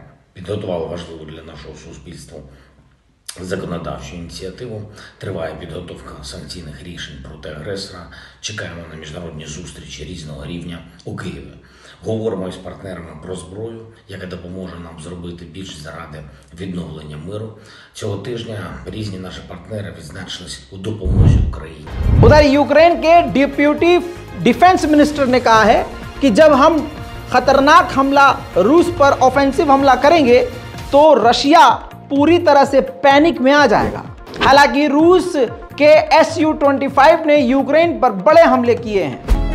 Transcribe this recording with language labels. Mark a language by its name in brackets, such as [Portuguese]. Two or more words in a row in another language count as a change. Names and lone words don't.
[Ukrainian] Підготували важливу для нашого суспільства законодавчу ініціативу, триває підготовка санкційних рішень проти агресора, чекаємо на міжнародні зустрічі різного рівня у Києві. Говоримо із партнерами про зброю, яка допоможе нам зробити більше заради відновлення миру. Цього тижня різні наші партнери відзначились у допомозі Україні. [Hindi] उधर यूक्रेन के [English] deputy defence minister [Hindi] ने कहा है कि जब हम खतरनाक हमला रूस पर ऑफेंसिव हमला करेंगे तो रशिया पूरी तरह से पैनिक में आ जाएगा। हालांकि रूस के Su-25 ने यूक्रेन पर बड़े हमले किए हैं।